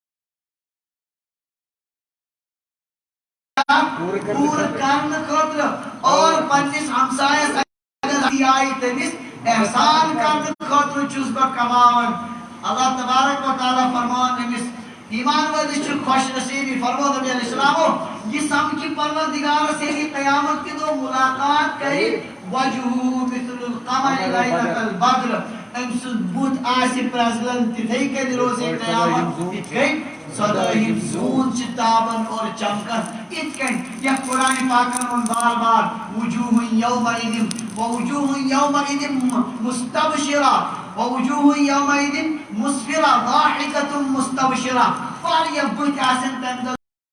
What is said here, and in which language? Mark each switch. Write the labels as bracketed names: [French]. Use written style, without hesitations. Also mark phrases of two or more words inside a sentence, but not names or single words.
[Kashmiri] پوٗرٕ کرنہٕ خٲطرٕ اور پننِس ہمسایس آیہِ تٔمِس احسان کرنہٕ خٲطرٕ چھُس بہٕ کماوان [Arabic] اللہ تبارک و تعالیٰ [Kashmiri] فرمان أمِس ایمان وٲلِس چھِ خۄش نصیٖبی فرمو نبی علیہ السلامو یہِ سمکھِ پروردگارس ییٚلہِ قیامت کہِ دۄہ مُلاقات کرِ وجہُ [Arabic] مثل القمر لیلة البدر [Kashmiri] أمۍ سُنٛد بُتھ آسہِ پرٛزلان تِتھے کٔنۍ روزِ قیامت تِتھ کٔنۍ صدٲہِم زوٗن چھِ تابان اور چمکان یِتھ کٔنۍ یتھ قرآنِ پاکن ووٚن بار بار [Arabic] وجوہ یومئذ ووجوہ یومئذ مستبشرہ ووجوہ یومئذ مسفرہ ضاحکۃ مستبشرہ [Kashmiri] واریاہ بٕتھۍ آسن تمہِ دۄہ